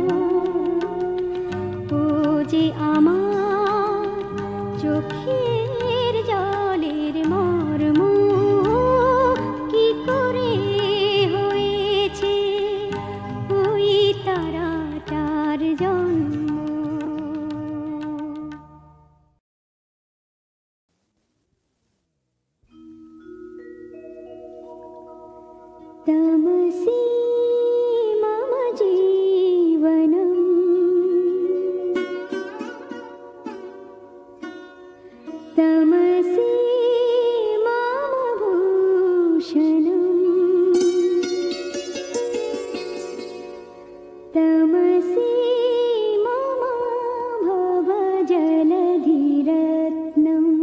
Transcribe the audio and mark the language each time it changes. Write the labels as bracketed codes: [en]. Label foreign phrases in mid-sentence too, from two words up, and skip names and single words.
[bn] ও যে আমার চোখের জলের মর্ম কি করে হয়েছে ওই তারাটার জন্ম। [sa] तमसि मम जीवनम् तमसि मम भूषणम् तमसि मम भवजलधिरत्नम्